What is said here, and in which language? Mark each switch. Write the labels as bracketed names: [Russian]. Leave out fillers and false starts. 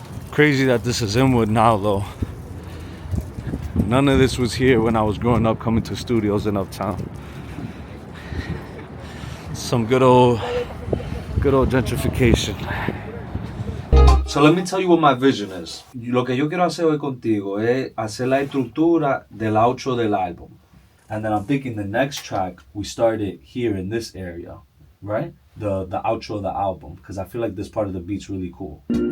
[English] Crazy that this is Inwood now though. None of this was here when I was growing up, coming to studios in Uptown. Some good old gentrification. So let me tell you what my vision is. [Spanish] Lo que yo quiero hacer hoy contigo es hacer la estructura del outro del álbum. [English] And then I'm thinking the next track, we start it here in this area, right? The outro of the album, because I feel like this part of the beat's really cool.